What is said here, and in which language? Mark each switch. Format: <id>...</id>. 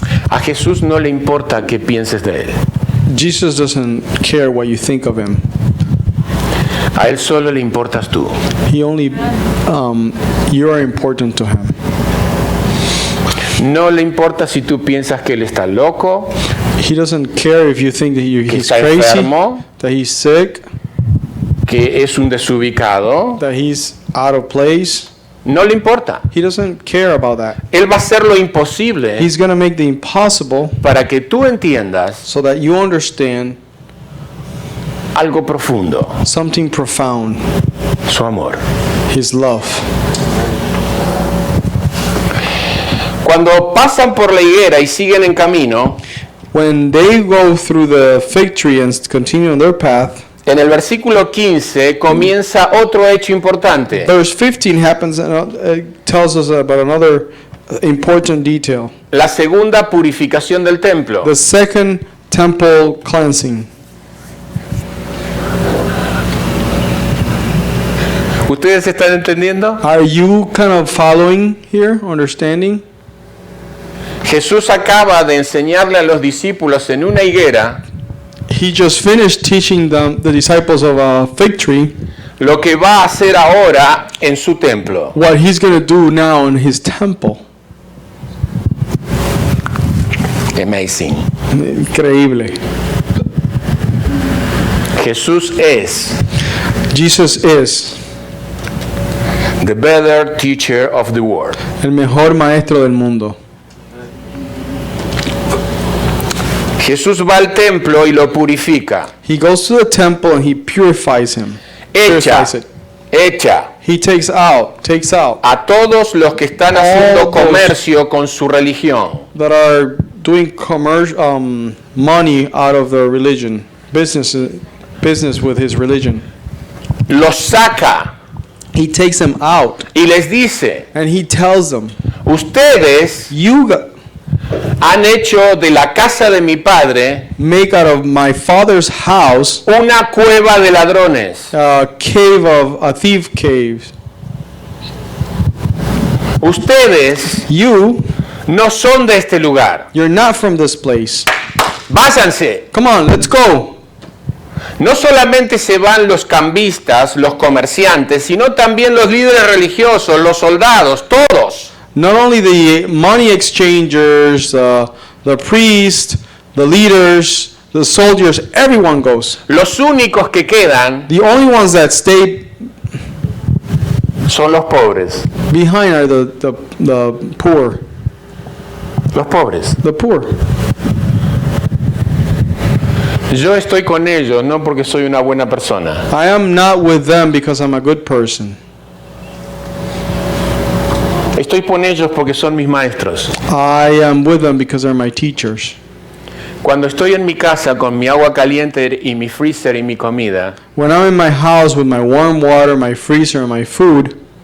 <es>A Jesús no le importa qué pienses de él.</es> <en>Jesus doesn't care what you think of him.</en> <es>A él solo le importas tú.</es> <en>He only, you are important to him.</en> <es>No le importa si tú piensas que él está loco,</es> <en>He doesn't care if you think that</en> <es>que</es> <en>he's</en> <es>está</es> <en>crazy,</en> <es>enfermo,</es> <en>that he's sick,</en> <es>que es un desubicado.</es> <en>that he's out of place.</en> <es>No le importa.</es> <en>He doesn't care about that.</en> <es>Él va a hacer lo imposible</es> <en>He's going to make the impossible</en> <es>para que tú entiendas</es> <en>so that you understand</en> <es>algo profundo,</es> <en>something profound,</en> <es>su amor.</es> <en>his love.</en> <es>Cuando pasan por la higuera y siguen en camino,</es> <en>When they go through the fig tree and continue on their path,</en> <es>en el versículo 15 comienza otro hecho importante.</es> <en>verse 15 happens and tells us about another important detail.</en> <es>La segunda purificación del templo.</es> <en>The second temple cleansing.</en> <es>¿Ustedes están entendiendo?</es> <en>Are you kind of following here, understanding?</en> <es>Jesús acaba de enseñarle a los discípulos en una higuera</es> <en>He just finished teaching the disciples of a fig tree</en> <es>lo que va a hacer ahora en su templo.</es> <en>what he's going to do now in his temple. Amazing.</en> <es>Increíble. Jesús es</es> <en>Jesus is the better teacher of the world.</en> <es>el mejor maestro del mundo. Jesús va al templo y lo purifica.</es> <en>He goes to the temple and he purifies him.</en> <es>Echa</es> <en>Purifies it.</en> <es>echa</es> <en>He takes out</en> <es>a todos los que están haciendo comercio con su religión.</es> <en>that are doing money out of their religion, business with his religion.</en> <es>Los saca</es> <en>He takes them out</en> <es>y les dice,</es> <en>and he tells them,</en> <es>ustedes han hecho de la casa de mi padre</es> <en>make out of my father's house</en> <es>una cueva de ladrones.</es> <en>a thief cave.</en> <es>Ustedes no son de este lugar.</es> <en>You're not from this place.</en> <es>Váyanse.</es> <en>Come on, let's go.</en> <es>No solamente se van los cambistas, los comerciantes, sino también los líderes religiosos, los soldados, todos.</es> <en>Not only the money exchangers, the priests, the leaders, the soldiers, everyone goes.</en> <es>Los únicos que quedan</es> <en>The only ones that stay</en> <es>son los pobres.</es> <en>behind are the poor.</en> <es>Los pobres.</es> <en>The poor.</en> <es>Yo estoy con ellos no porque soy una buena persona.</es> <en>I am not with them because I'm a good person.</en> <es>Estoy con ellos porque son mis maestros.</es> <en>I am with them because they're my teachers.</en> <es>Cuando estoy en mi casa con mi agua caliente y mi freezer y mi comida,</es> <en>When I'm in my house with my warm water, my freezer, and my food,</en>